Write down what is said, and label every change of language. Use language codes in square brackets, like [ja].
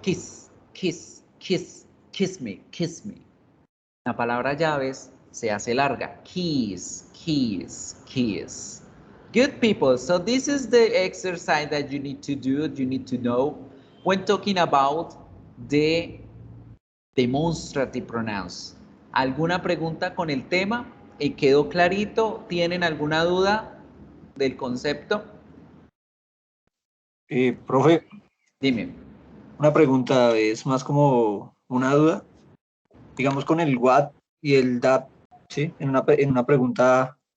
[en] Kiss, kiss, kiss, kiss me, kiss me. [es] La palabra llaves se hace larga. [en] Keys, keys, keys. Good people, so this is the exercise that you need to do, you need to know when talking about the demonstrative pronouns. [es] ¿Alguna pregunta con el tema? ¿Quedó clarito? ¿Tienen alguna duda del concepto? Profe, Dime. una pregunta, es más como una duda. Digamos con el what y el that, ¿sí? En una pregunta